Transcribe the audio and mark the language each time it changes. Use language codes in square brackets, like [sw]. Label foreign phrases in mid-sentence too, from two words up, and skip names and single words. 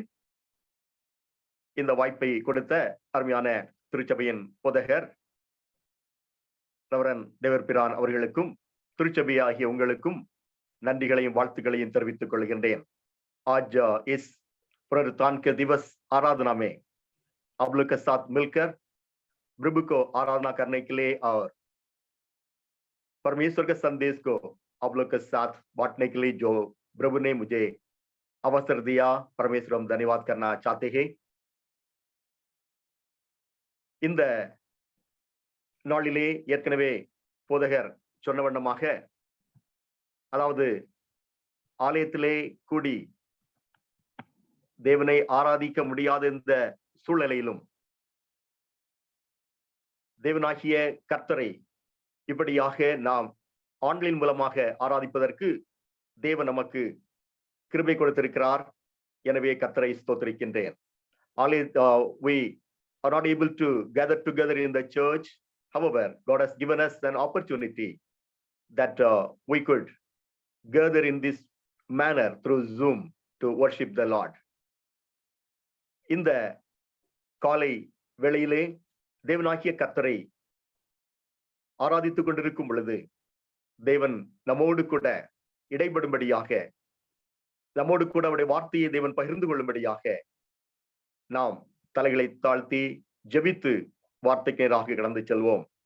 [ta] இந்த வாய்ப்பை கொடுத்த அருமையான திருச்சபையின் போதகர் ரெவரண்ட் தேவர்பிரான் அவர்களுக்கும் திருச்சபையாகிய உங்களுக்கும் நன்றிகளையும் வாழ்த்துக்களையும் தெரிவித்துக் கொள்கின்றேன். [hi] आज इस पुनरुत्थान के दिवस आराधना में आप लोग के साथ मिलकर प्रभु को आराधना करने के लिए और परमेश्वर के संदेश को आप लोग के साथ बांटने के लिए जो प्रभु ने मुझे अवसर दिया, परमेश्वर हम धन्यवाद करना चाहते हैं. [ta] இந்த நாளிலே ஏற்கனவே போதகர் சொன்ன வண்ணமாக, அதாவது ஆலயத்திலே கூடி தேவனை ஆராதிக்க முடியாத இந்த சூழ்நிலையிலும் தேவனாகிய கர்த்தரை இப்படியாக நாம் ஆன்லைன் மூலமாக ஆராதிப்பதற்கு தேவன் நமக்கு கிருபை கொடுத்திருக்கிறார். எனவே கர்த்தரை ஸ்தோத்திரிக்கின்றேன். [en] We are not able to gather together in the church. However, God has given us an opportunity that we could gather in this manner through Zoom to worship the Lord. [ta] இந்த காலை வேளையிலே தேவனாகிய கர்த்தரை ஆராதித்துக் கொண்டிருக்கும் பொழுது தேவன் நம்மோடு கூட இடைபடும்படியாக, நம்மோடு கூட அவருடைய வார்த்தையை தேவன் பகிர்ந்து கொள்ளும்படியாக நாம் தலைகளை தாழ்த்தி ஜெபித்து வார்த்தைக்கு நேராக கடந்து செல்வோம்.